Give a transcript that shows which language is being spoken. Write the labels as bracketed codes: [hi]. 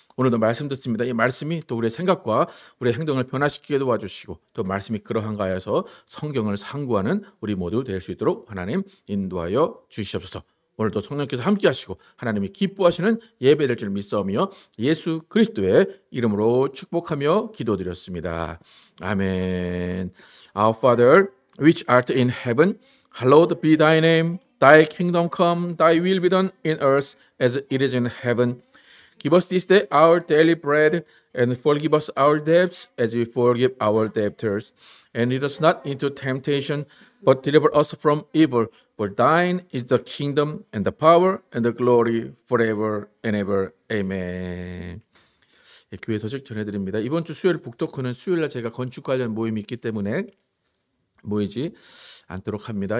[ko] 오늘도 말씀 듣습니다. 이 말씀이 또 우리의 생각과 우리의 행동을 변화시키게 도와주시고 또 말씀이 그러한가 해서 성경을 상고하는 우리 모두 될 수 있도록 하나님 인도하여 주시옵소서. 오늘도 성령께서 함께 하시고 하나님이 기뻐하시는 예배 될 줄 믿사오며 예수 그리스도의 이름으로 축복하며 기도드렸습니다. 아멘. [en] Our Father, which art in heaven, hallowed be thy name. Thy kingdom come, thy will be done in earth as it is in heaven. Give us this day our daily bread, and forgive us our debts as we forgive our debtors. And lead us not into temptation, but deliver us from evil. For thine is the kingdom, and the power, and the glory forever and ever. Amen. [ko] 교회 소식 전해드립니다. 이번 주 수요일 북토크는 수요일날 제가 건축 관련 모임이 있기 때문에 모이지 않도록 합니다.